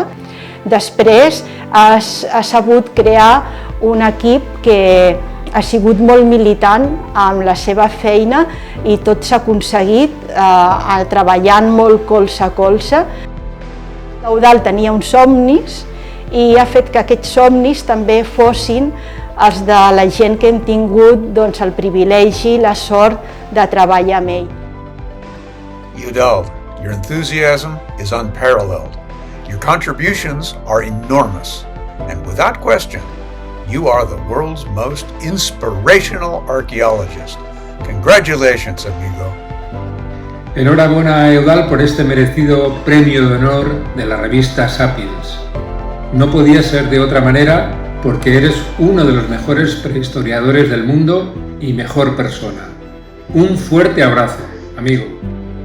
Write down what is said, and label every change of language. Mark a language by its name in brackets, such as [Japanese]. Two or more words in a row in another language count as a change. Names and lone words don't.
[Catalan] Després ha sabut crear un equip que ha sigut molt militant amb la seva feina i tot s'ha aconseguit treballant molt colze a colze. L'Eudald tenia uns somnis i ha fet que aquests somnis també fossin els de la gent que hem tingut el privilegi i la sort de treballar amb ell. [English] Eudald, your enthusiasm is unparalleled. Your contributions are enormous, and without question, you are the world's most inspirational archaeologist. Congratulations, amigo. [Spanish] Enhorabuena a Eudald por este merecido premio de honor de la revista Sapiens. No podía ser de otra manera porque eres uno de los mejores prehistoriadores del mundo y mejor persona. Un fuerte abrazo, amigo.